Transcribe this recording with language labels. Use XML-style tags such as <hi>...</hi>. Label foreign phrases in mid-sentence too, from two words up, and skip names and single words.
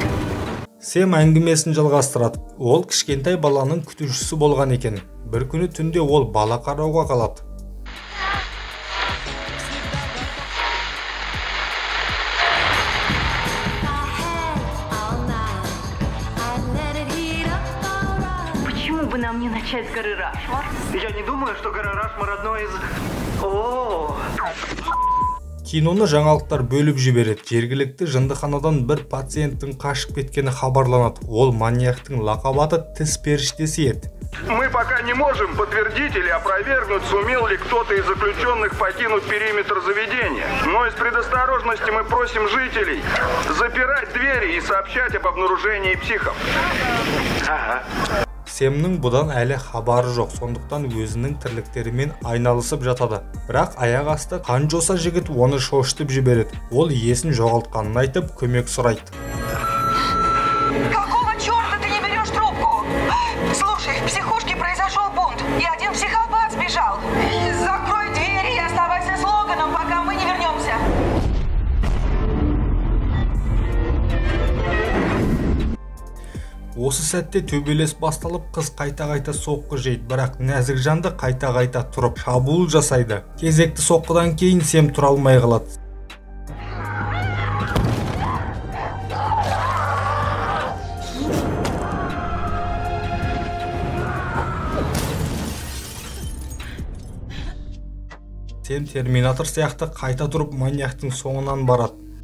<kk>Сэм әңгімесін жалғастырады. Ол кішкентай баланың күтушісі болған екен. Бір күні түнде ол бала қарауға қалады.</kk> <ru>Почему бы нам не начать с горы Рашмор? Я не думаю, что гора Рашмор одно из... О.</ru> <kk>Киноны жаңалықтар бөліп жібереді. Жергілікті жындыханадан бір пациенттің қашып кеткені хабарланады. Ол маньяктың лақабаты тіс періштесі еді.</kk> <ru>Мы пока не можем подтвердить или опровергнуть, сумел ли кто-то из заключенных покинуть периметр заведения. Но из предосторожности мы просим жителей запирать двери и сообщать об обнаружении психов. Ага.</ru> <kk>Сэмнің бұдан әлі хабары жоқ, сондықтан өзінің тірліктерімен айналысып жатады. Бірақ аяқ асты қан жоса жігіт оны шошытып жібереді. Ол есін жоғалтқанын айтып, көмек сұрайды.</kk> <ru>Какого черта ты не берешь трубку? Слушай, в психушке произошел бунт, и один психопат сбежал. Закрой двери и оставайся с Логаном, пока мы не вернемся.</ru> <kk>Осы сәтте төбелес басталып, қыз қайта-қайта соққы жейді, бірақ нәзік жанды қайта-қайта тұрып шабуыл жасайды. Кезекті соққыдан кейін Сэм тұра алмай қалады. Сэм терминатор сияқты қайта тұрып маньяктың соңынан барады.</kk>